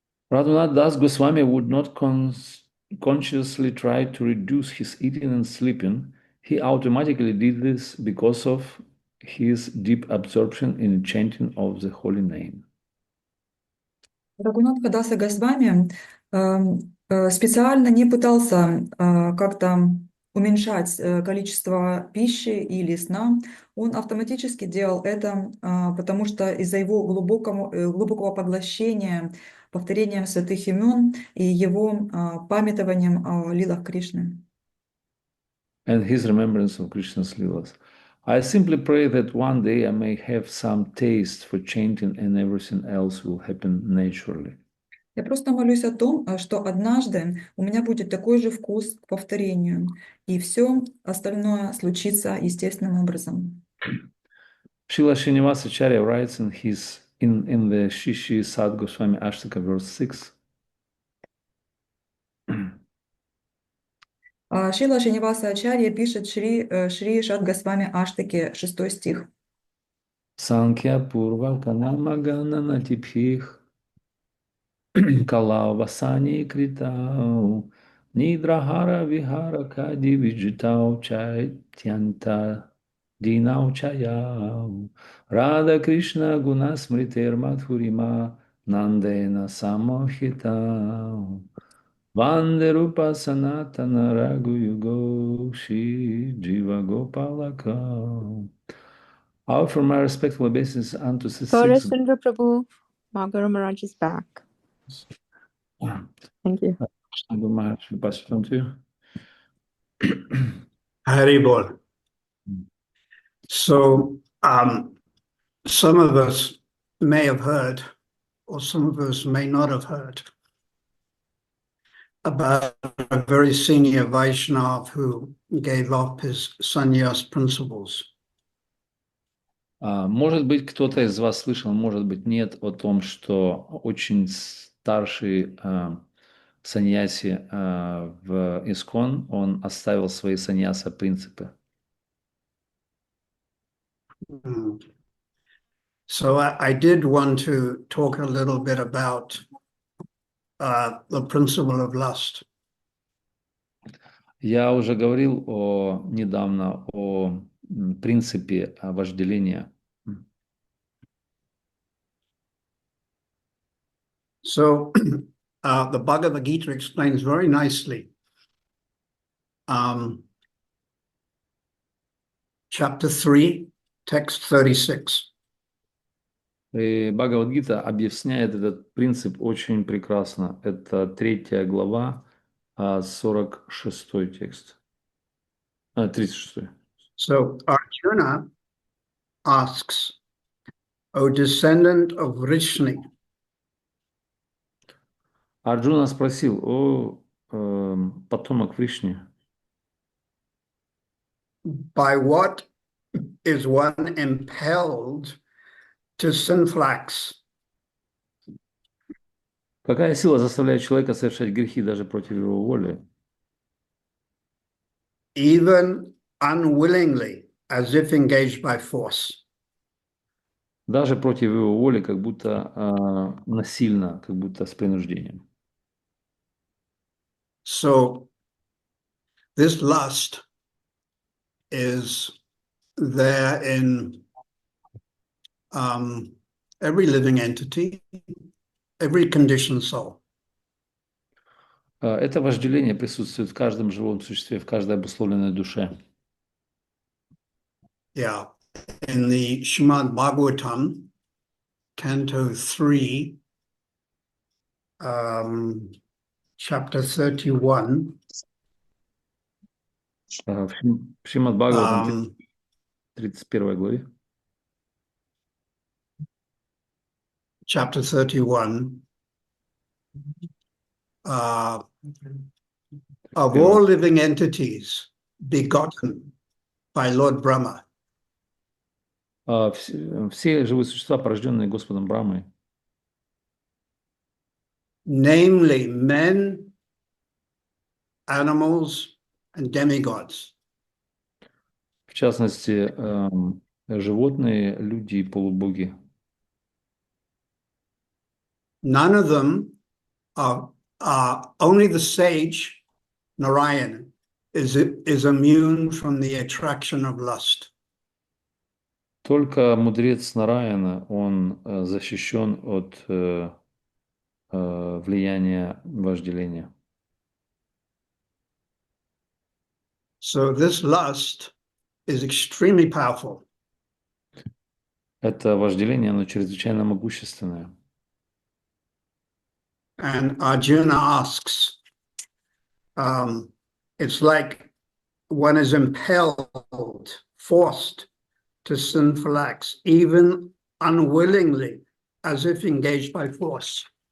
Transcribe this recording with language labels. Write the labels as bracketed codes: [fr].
[en] Radhunath Das Goswami would not consciously try to reduce his eating and sleeping. He automatically did this because of his deep absorption in chanting of the holy name. [ru] Рагунатха Даса Госвами специально не пытался как-то уменьшать количество пищи или сна. Он автоматически делал это, потому что из-за его глубокого поглощения повторением святых имен и его памятованием о лилах Кришны. [en] And his remembrance of Krishna's Leelas. I simply pray that one day I may have some taste for chanting and everything else will happen naturally. [ru] Я просто молюсь о том, что однажды у меня будет такой же вкус к повторению, и все остальное случится естественным образом. [en] Srila Srinivasa Acharya writes in the Shishi Sad Goswami Ashtaka, verse 6. [ru] Шрила Шриниваса Ачарья пишет Шри Шад Госвами Аштаке, 6 стих. [sa] Санкья Пурва Канамагана Натипхих Калавасани Критау Nidrahara Vihara Kadi Vijitau Chaityanta Dinau Chayau Radha Krishna Gunasmriter Madhurima Nandena Samohitau Vanderupa Sanatana Raguyugo Shri Jiva Gopalaka. [en] I offer my respectful obeisance unto the Gaura six. Sundar Prabhu, Guru Maharaj is back. Thank you. Guru Maharaj, we pass it on to you. Hari Bol. So Some of us may have heard, or some of us may not have heard, about a very senior Vaishnav who gave up his sannyas principles. [ru] Может быть, кто-то из вас слышал, может быть, нет, о том, что очень старший саньяси в Искон, он оставил свои саньяса-принципы. [en] So I did want to talk a little bit about the principle of lust. [ru] Я уже говорил недавно о принципе вожделения. [en] So the Bhagavad Gita explains very nicely. Chapter 3, text 36. [ru] И Бхагавад-гита объясняет этот принцип очень прекрасно. Это 3 глава, 46 текст. 36. [en] So Arjuna asks, O descendant of Vrishni, [ru] Арджуна спросил, потомок Вришни, [en] by what is one impelled to sinful acts, [ru] какая сила заставляет человека совершать грехи даже против его воли, [en] even unwillingly, as if engaged by force? [ru] даже против его воли, как будто насильно, как будто с принуждением. [en] So this lust is there in every living entity, every conditioned soul. [ru] Это вожделение присутствует в каждом живом существе, в каждой обусловленной душе. [en] Yeah. In the Srimad Bhagavatam, Canto 3, chapter 31, [ru] В Шримад Бхагаватам 31 главе. [en] chapter 31, of all living entities begotten by Lord Brahma, [ru] Все живые существа, порожденные Господом Брамой, [en] namely men, animals, and demigods, [ru] в частности, животные, люди и полубоги. [en] none of them are only the sage, Narayana, is immune from the attraction of lust. [ru] Только мудрец Нараяна, он защищен от влияния вожделения. [en] So this lust is extremely powerful. [ru] Это вожделение, оно чрезвычайно могущественное. [en] And Arjuna asks, it's like one is impelled, forced to sinful acts, even unwillingly, as if engaged by force.